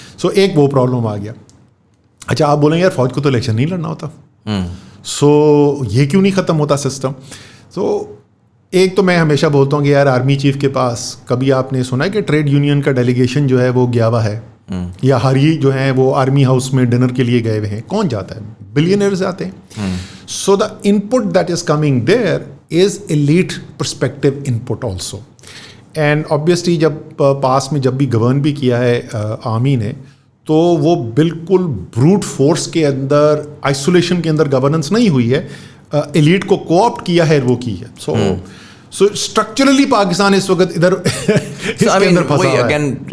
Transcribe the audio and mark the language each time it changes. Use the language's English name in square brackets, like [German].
[Urdu] سو ایک وہ پرابلم آ گیا. اچھا, آپ بولیں گے یار فوج کو تو الیکشن نہیں لڑنا ہوتا, سو یہ کیوں نہیں ختم ہوتا سسٹم. تو ایک تو میں ہمیشہ بولتا ہوں کہ یار آرمی چیف کے پاس کبھی آپ نے سنا ہے کہ ٹریڈ یونین کا ڈیلیگیشن جو ہے وہ گیا ہوا ہے, یا ہر ہی جو ہے وہ آرمی ہاؤس میں ڈنر کے لیے گئے ہوئے ہیں. کون جاتا ہے؟ بلینئرز آتے ہیں. [English] So the input that is coming there is elite perspective input also. [Urdu] And obviously جب پاس میں جب بھی گورن بھی کیا ہے آرمی نے, تو وہ بالکل بروٹ فورس کے اندر, آئسولیشن کے اندر گورننس نہیں ہوئی ہے, ایلیٹ کو کوآپٹ کیا ہے, وہ کی ہے. سو اسٹرکچرلی پاکستان اس وقت ادھر اس کے اندر پھنسا ہوا ہے.